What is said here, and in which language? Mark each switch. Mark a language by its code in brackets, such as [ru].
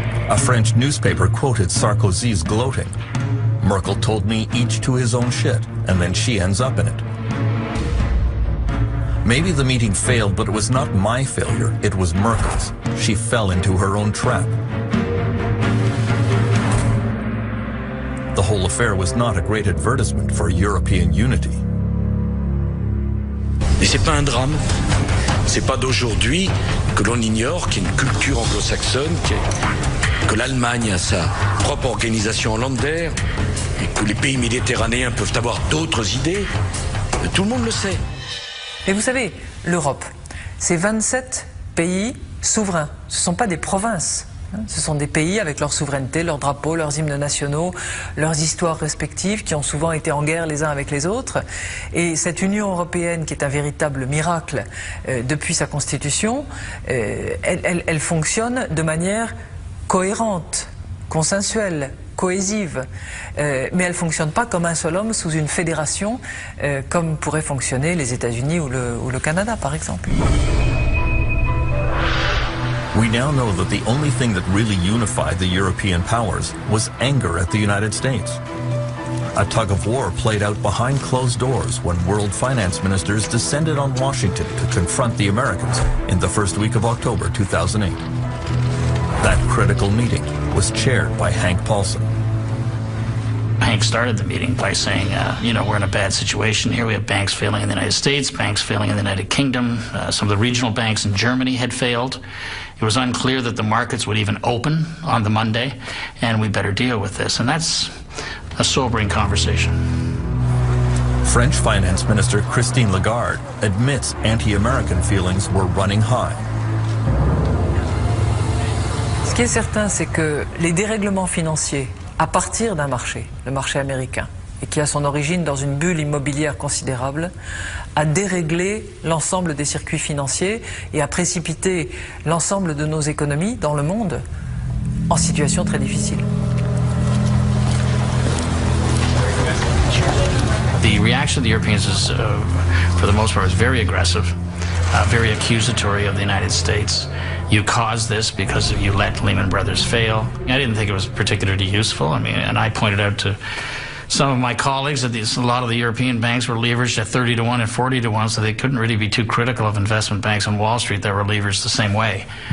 [en] A French newspaper quoted Sarkozy's gloating. Merkel told me each to his own shit, and then she ends up in it. Maybe the meeting failed, but it was not my failure, it was Merkel's. She fell into her own trap. The whole affair was not a great advertisement for European unity. [fr] Mais c'est pas un drame. C'est pas d'aujourd'hui que l'on ignore qu'il y a une culture anglo-saxonne, que l'Allemagne a sa propre organisation hollandaise et que les pays méditerranéens peuvent avoir d'autres idées. Tout le monde le sait. Et vous savez, l'Europe, c'est 27 pays souverains. Ce ne sont pas des provinces. Ce sont des pays avec leur souveraineté, leurs drapeaux, leurs hymnes nationaux, leurs histoires respectives qui ont souvent été en guerre les uns avec les autres. Et cette Union européenne qui est un véritable miracle depuis sa constitution, elle fonctionne de manière cohérente, consensuelle, cohésive. Mais elle ne fonctionne pas comme un seul homme sous une fédération comme pourraient fonctionner les États-Unis ou le Canada par exemple. [en] We now know that the only thing that really unified the European powers was anger at the United States. A tug of war played out behind closed doors when world finance ministers descended on Washington to confront the Americans in the first week of October 2008. That critical meeting was chaired by Hank Paulson. Hank started the meeting by saying, you know, we're in a bad situation here. We have banks failing in the United States, banks failing in the United Kingdom. Some of the regional banks in Germany had failed. It was unclear that the markets would even open on the Monday, and we better deal with this. And that's a sobering conversation. French Finance Minister Christine Lagarde admits anti-American feelings were running high. [fr] Ce qui est certain, c'est que les dérèglements financiers à partir d'un marché, le marché américain, et qui a son origine dans une bulle immobilière considérable, a déréglé l'ensemble des circuits financiers et a précipité l'ensemble de nos économies dans le monde en situation très difficile. [en] The reaction of the Europeans is, for the most part, was very aggressive, very accusatory of the United States. You caused this because you let Lehman Brothers fail. I didn't think it was particularly useful. I mean, and I pointed out to some of my colleagues that a lot of the European banks were leveraged at 30 to 1 and 40 to 1, so they couldn't really be too critical of investment banks on Wall Street that were leveraged the same way.